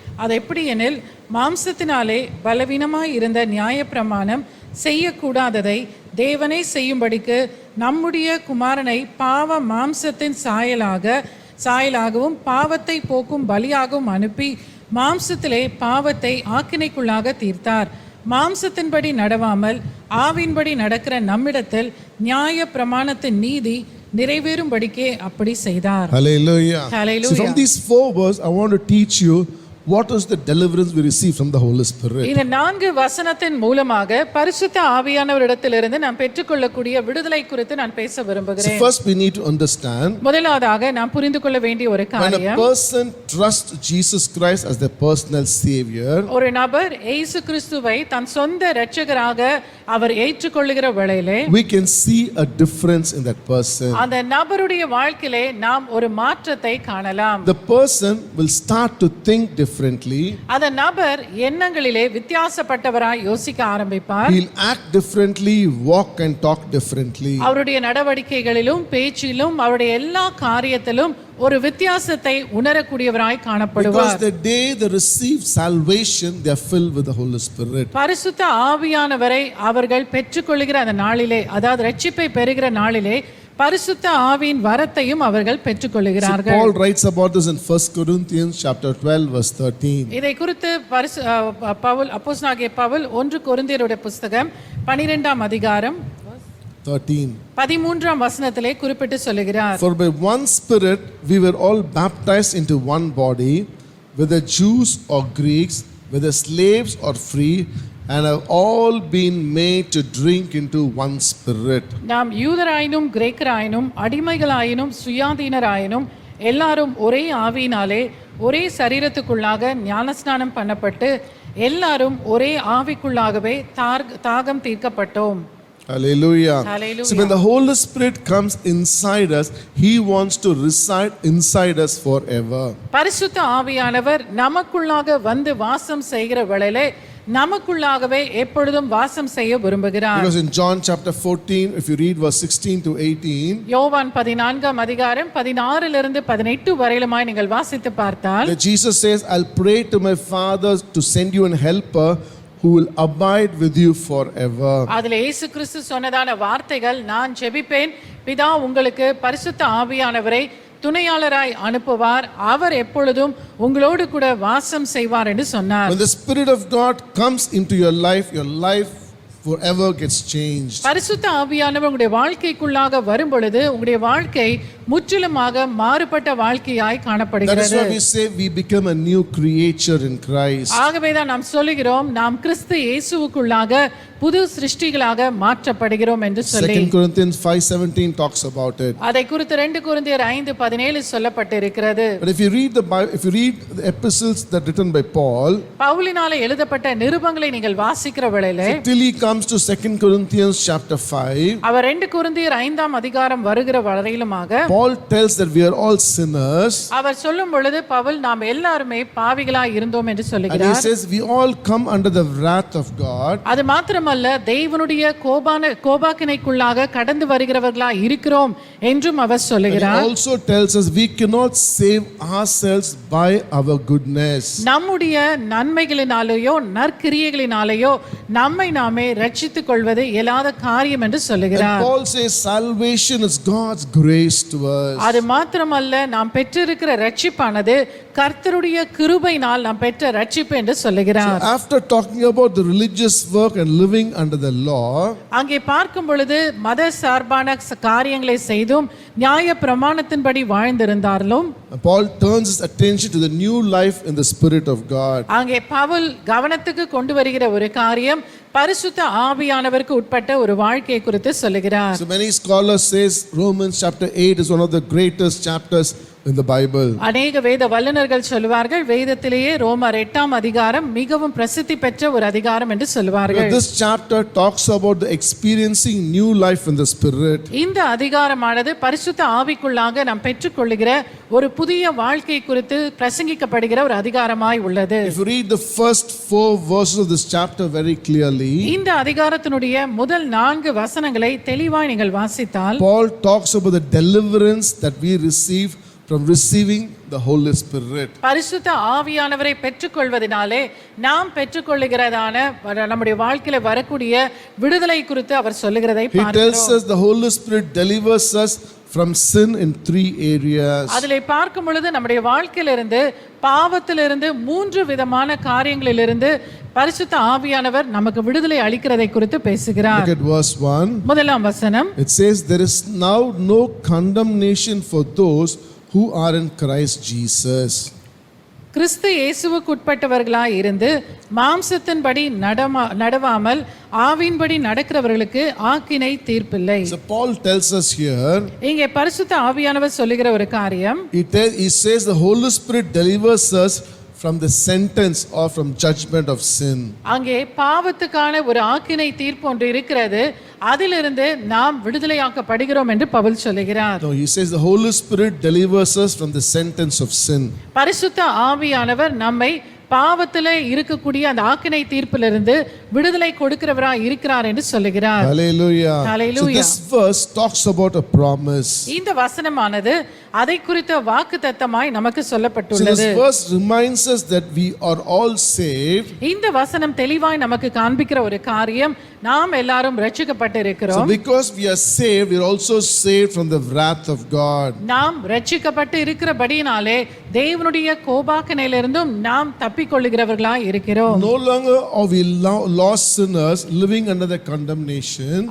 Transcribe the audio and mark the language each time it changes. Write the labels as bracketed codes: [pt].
[ta] அது எப்படி எனில், மாம்சத்தினாலே பலவீனமாய் இருந்த நியாயப்பிரமாணம் செய்யக்கூடாததை தேவனே செய்யும்படிக்கு நம்முடைய குமாரனை பாவ மாம்சத்தின் சாயலாகவும் பாவத்தை போக்கும் பலியாகவும் அனுப்பி மாம்சத்திலே பாவத்தை ஆக்கினைக்குள்ளாக தீர்த்தார். மாம்சத்தின்படி நடவாமல் ஆவியின்படி நடக்கிற நம்மிடத்தில் நியாய பிரமாணத்தின் நீதி நிறைவேறும்படிக்கே அப்படி செய்தார். [en] Hallelujah. Hallelujah. So from these 4 verses, I want to teach you what is the deliverance we receive from the Holy Spirit. [ta] இந்த 4 வசனத்தின் மூலமாக பரிசுத்த ஆவியானவரிடத்திலிருந்து நாம் பெற்றுக்கொள்ளக்கூடிய விடுதலை குறித்து நான் பேச [en] So [ta] விரும்புகிறேன். [en] first we need to understand, [ta] முதலாவதாக நாம் புரிந்து கொள்ள வேண்டிய ஒரு [en] when a [ta] காரியம், [en] person trusts Jesus Christ as their personal savior, [ta] ஒரு நபர் இயேசு கிறிஸ்துவை தன் சொந்த இரட்சகராக அவர் ஏற்றுக்கொள்ளுகிற வேளையிலே [en] we can see a difference in that person. [ta] அந்த நபருடைய வாழ்க்கையிலே நாம் ஒரு மாற்றத்தை காணலாம். [en] The person will start to think differently. [ta] அந்த நபர் எண்ணங்களிலே வித்தியாசப்பட்டவராய் யோசிக்க ஆரம்பிப்பார். [en] He'll act differently, walk and talk differently. [ta] அவருடைய நடவடிக்கைகளிலும் பேச்சிலும் அவருடைய எல்லா காரியத்திலும் ஒரு வித்தியாசத்தை உணரக்கூடியவராய் [en] Because [ta] காணப்படுவார். [en] the day they receive salvation, they are filled with the Holy Spirit. [ta] பரிசுத்த ஆவியானவரை அவர்கள் பெற்றுக்கொள்கிற அந்த நாளிலே, அதாவது ரட்சிப்பை பெறுகிற நாளிலே பரிசுத்த ஆவியின் வரத்தையும் அவர்கள் [en] So [ta] பெற்றுக்கொள்கிறார்கள். [en] Paul writes about this in 1 Corinthians chapter 12 verse 13. [ta] இதை குறித்து அப்போஸ்தலனாகிய பவுல் 1 கொரிந்தியருடைய புஸ்தகம் 12ஆம் அதிகாரம் 13ஆம் வசனத்திலே குறிப்பிட்டு சொல்லுகிறார். [en] For by one Spirit we were all baptized into one body, whether Jews or Greeks, whether slaves or free, and have all been made to drink into one Spirit. [ta] நாம் யூதராயினும் கிரேக்கராயினும் அடிமைகளாயினும் சுயாதீனராயினும் எல்லாரும் ஒரே ஆவியினாலே ஒரே சரீரத்துக்குள்ளாக ஞானஸ்நானம் பண்ணப்பட்டு எல்லாரும் ஒரே ஆவிக்குள்ளாகவே தாகம் தீர்க்கப்பட்டோம். [en] Hallelujah. Hallelujah. So when the Holy Spirit comes inside us, He wants to reside inside us forever. [ta] பரிசுத்த ஆவியானவர் நமக்குள்ளாக வந்து வாசம் செய்கிற வேளையிலே நமக்குள்ளாகவே எப்பொழுதும் வாசம் செய்ய விரும்புகிறார். [en] Because in John chapter 14, if you read verse 16 to 18, [ta] யோவான் 14ஆம் அதிகாரம் 16 18 வரையிலுமாய் நீங்கள் வாசித்து பார்த்தால், [en] that Jesus says, I'll pray to my Father to send you an helper who will abide with you forever. [ta] அதில் இயேசு கிறிஸ்து சொன்னதான வார்த்தைகள், நான் ஜெபிப்பேன், பிதா உங்களுக்கு பரிசுத்த ஆவியானவரை துணையாளராய் அனுப்புவார், அவர் எப்பொழுதும் உங்களோடு கூட வாசம் செய்வார் என்று சொன்னார். [en] When the Spirit of God comes into your life forever gets changed. [ta] பரிசுத்த ஆவியானவர் உங்களுடைய வாழ்க்கைக்குள்ளாக வரும் பொழுது உங்களுடைய வாழ்க்கை முற்றிலுமாக மாறுபட்ட வாழ்க்கையாய் [en] That is [ta] காணப்படுகிறது. [en] why we say we become a new creature in Christ. [ta] ஆகவேதான் நாம் சொல்லுகிறோம், நாம் கிறிஸ்து இயேசுவுக்குள்ளாக புது சிருஷ்டிகளாக மாற்றப்படுகிறோம் என்று சொல்லி. [en] 2 Corinthians 5:17 talks about it. [ta] அதை குறித்து 2 கொரிந்தியர் 5:17 சொல்லப்பட்டிருக்கிறது. [en] But if you read the Bible, if you read the epistles that are written by Paul, [ta] பவுலினாலே எழுதப்பட்ட நிருபங்களை நீங்கள் வாசிக்கிற வேளையிலே, [en] till he comes to 2 Corinthians chapter 5, [ta] அவர் 2 கொரிந்தியர் 5ஆம் அதிகாரம் வருகிற வரையிலுமாக [en] Paul tells that we are all sinners. [ta] அவர் சொல்லும் பொழுது பவுல் நாம் எல்லாருமே பாவிகளாய் இருந்தோம் என்று [en] And he [ta] சொல்லுகிறார். [en] says we all come under the wrath of God. [ta] அது மாத்திரமல்ல, தேவனுடைய கோபாக்கினைக்குள்ளாக கடந்து வருகிறவர்களாய் இருக்கிறோம் என்றும் அவர் [en] And he [ta] சொல்லுகிறார். [en] also tells us we cannot save ourselves by our goodness. [ta] நம்முடைய நன்மைகளினாலேயோ நற்கிரியைகளினாலேயோ நம்மை நாமே ரட்சித்துக் கொள்வது இயலாத காரியம் என்று [en] And [ta] சொல்லுகிறார். [en] Paul says salvation is God's grace to us. [ta] அது மாத்திரமல்ல, நாம் பெற்றிருக்கிற ரட்சிப்பானது கர்த்தருடைய கிருபையினால் நாம் பெற்ற ரட்சிப்பு என்று சொல்லுகிறார். [en] After talking about the religious work and living under the law, [ta] அங்கே பார்க்கும் பொழுது மத சார்பான காரியங்களை செய்தும் நியாய பிரமாணத்தின்படி வாழ்ந்திருந்தாலும் [en] Paul turns his attention to the new life in the Spirit of God. [ta] அங்கே பவுல் கவனத்துக்கு கொண்டு வருகிற ஒரு காரியம் பரிசுத்த ஆவியானவருக்கு உட்பட்ட ஒரு வாழ்க்கை குறித்து சொல்லுகிறார். [en] So many scholars says Romans chapter 8 is one of the greatest chapters in the Bible. [ta] அநேக வேத வல்லுனர்கள் சொல்வார்கள் வேதத்திலேயே ரோமர் 8ஆம் அதிகாரம் மிகவும் பிரசித்தி பெற்ற ஒரு அதிகாரம் என்று சொல்வார்கள். [en] This chapter talks about the experiencing new life in the Spirit. [ta] இந்த அதிகாரமானது பரிசுத்த ஆவிக்குள்ளாக நாம் பெற்றுக்கொள்ளுகிற ஒரு புதிய வாழ்க்கை குறித்து பிரசங்கிக்கப்படுகிற ஒரு அதிகாரமாய் உள்ளது. [en] If you read the first 4 verses of this chapter very clearly, [ta] இந்த அதிகாரத்தினுடைய முதல் 4 வசனங்களை தெளிவாய் நீங்கள் வாசித்தால் [en] Paul talks about the deliverance that we receive from receiving the Holy Spirit. [ta] பரிசுத்த ஆவியானவரை பெற்றுக்கொள்வதனாலே நாம் பெற்றுக்கொள்ளுகிறதான நம்முடைய வாழ்க்கையில வரக்கூடிய விடுதலை குறித்து அவர் சொல்லுகிறதை [en] He tells us the Holy Spirit delivers us from sin in 3 areas. [ta] அதிலே பார்க்கும் பொழுது நம்முடைய வாழ்க்கையிலிருந்து பாவத்திலிருந்து 3 விதமான காரியங்களிலிருந்து பரிசுத்த ஆவியானவர் நமக்கு விடுதலை அளிக்கிறதை குறித்து பேசுகிறார். [en] Look at verse 1. [ta] முதலாம் வசனம், [en] It says there is now no condemnation for those who are in Christ Jesus. [ta] கிறிஸ்து இயேசுவுக்கு உட்பட்டவர்களாய் இருந்து மாம்சத்தின்படி நடவாமல் ஆவியின்படி நடக்கிறவர்களுக்கு ஆக்கினை தீர்ப்பில்லை. [en] So Paul tells us here, [ta] இங்கே பரிசுத்த ஆவியானவர் சொல்லுகிற ஒரு காரியம், [en] he says the Holy Spirit delivers us from the sentence or from judgment of sin. [ta] அங்கே பாவத்துக்கான ஒரு ஆக்கினை தீர்ப்பு ஒன்று இருக்கிறது, அதிலிருந்து நாம் விடுதலையாக்கப்படுகிறோம் என்று பவுல் சொல்லுகிறார். [en] No, he says the Holy Spirit delivers us from the sentence of sin. [ta] பரிசுத்த ஆவியானவர் நம்மை பாவத்திலே இருக்கக்கூடிய அந்த ஆக்கினை தீர்ப்பிலிருந்து விடுதலை கொடுக்கிறவராய் இருக்கிறார் என்று சொல்லுகிறார். [en] Hallelujah. Hallelujah. So this verse talks about a promise. [ta] இந்த வசனமானது அதை குறித்த வாக்குத்தத்தமாய் நமக்கு [en] So [ta] சொல்லப்பட்டுள்ளது. [en] this verse reminds us that we are all saved. [ta] இந்த வசனம் தெளிவாய் நமக்கு காண்பிக்கிற ஒரு காரியம், நாம் எல்லாரும் ரட்சிக்கப்பட்டு [en] So [ta] இருக்கிறோம். [en] because we are saved, we are also saved from the wrath of God. [ta] நாம் ரட்சிக்கப்பட்டு இருக்கிறபடியினாலே தேவனுடைய கோபாக்கனையிலிருந்தும் நாம் தப்பிக்கொள்ளுகிறவர்களாய் இருக்கிறோம். [en] No longer are we lost sinners living under the condemnation.